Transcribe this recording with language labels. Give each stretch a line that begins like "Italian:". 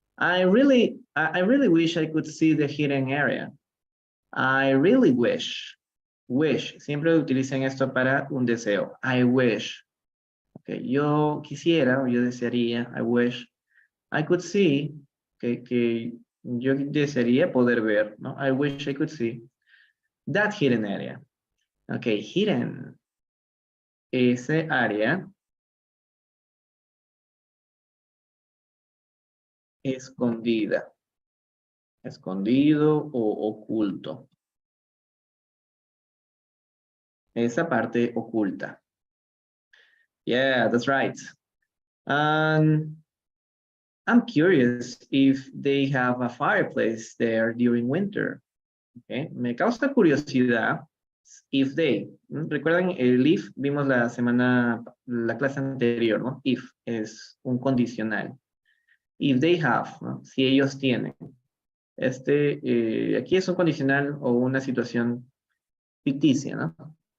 English: I really wish I could see the hidden area. I really wish. Wish.
Spanish: Siempre utilizan esto para un deseo.
English: I wish. Okay.
Spanish: Yo quisiera, o yo desearía,
English: I wish I could see,
Spanish: que yo desearía poder ver, ¿no?
English: I wish I could see that hidden area.
Spanish: Okay, hidden. Ese área escondida. Escondido o oculto. Esa parte oculta.
English: Yeah, that's right. I'm curious if they have a fireplace there during winter.
Spanish: Okay. Me causa curiosidad
English: if they.
Spanish: Recuerden, el if vimos la clase anterior, ¿no? If es un condicional.
English: If they have,
Spanish: ¿no? Si ellos tienen. Aquí es un condicional o una situación ficticia, ¿no?